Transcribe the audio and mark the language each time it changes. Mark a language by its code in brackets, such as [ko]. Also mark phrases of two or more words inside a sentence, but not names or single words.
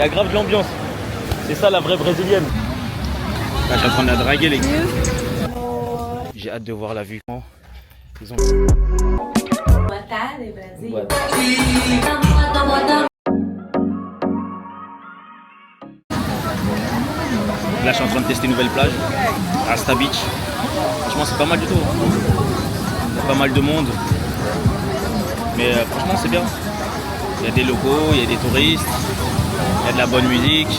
[fr] Il y a grave de l'ambiance. C'est ça la vraie brésilienne. Là, je suis en train de la draguer les gars. J'ai hâte de voir la vue. Ils ont... [pt] Boa tarde, Brasil. [fr] Ouais. Là, je suis en train de tester une nouvelle plage, Rasta Beach. Franchement, c'est pas mal du tout. Il y a pas mal de monde. Mais franchement, c'est bien. Il y a des locaux, il y a des touristes, il y a de la bonne musique.